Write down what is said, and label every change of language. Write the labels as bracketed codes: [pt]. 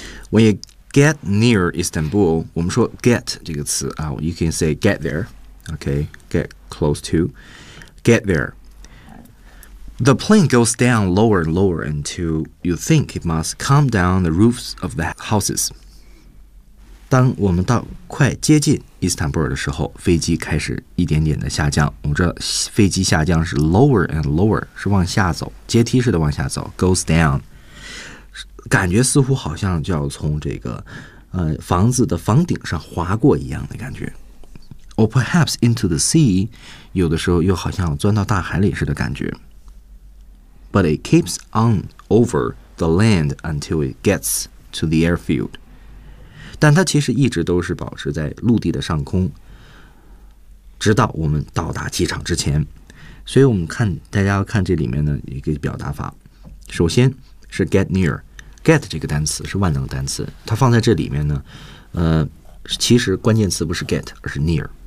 [en] When you get near Istanbul, [zh] 我们说 [en] get [zh] 这个词啊， [en] you can say get there, okay, get close to, get there. The plane goes down lower and lower until you think it must come down the roofs of the houses. [zh] 当我们到快接近伊斯坦布尔的时候，飞机开始一点点的下降。我们知道飞机下降是 [en] lower and lower, [zh] 是往下走，阶梯式的往下走 , [en] goes down. [zh] 感觉似乎好像就要从这个房子的房顶上滑过一样的感觉。 [en] Or perhaps into the sea, [zh] 有的时候又好像钻到大海里似的感觉。 [en] But it keeps on over the land until it gets to the airfield. [zh] 但它其实一直都是保持在陆地的上空，直到我们到达机场之前。所以我们看，大家看这里面的一个表达法，首先是 get near. Get 这个单词是万能单词，它放在这里面呢，其实关键词不是 get, 而是 near.